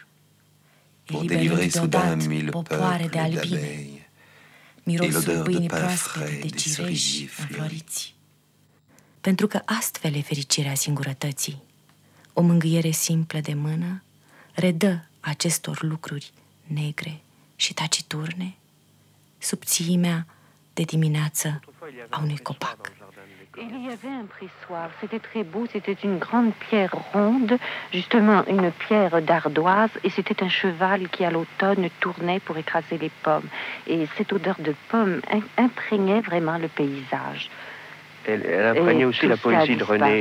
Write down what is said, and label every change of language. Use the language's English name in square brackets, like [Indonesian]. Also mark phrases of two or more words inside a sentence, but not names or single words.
[Romanian] Eliberând deodată popoare de albine, mirosul pâinii proaspete de cireși înfloriți. Pentru că astfel e fericirea singurătății. O mângâiere simplă de mână redă acestor lucruri negre și taciturne subțiimea de dimineață a unui copac. [French] Il y avait un pressoir, c'était très beau, c'était une grande pierre ronde, justement une pierre d'ardoise, et c'était un cheval qui à l'automne tournait pour écraser les pommes. Et cette odeur de pommes imprégnait vraiment le paysage. Elle imprégnait aussi la poésie de René.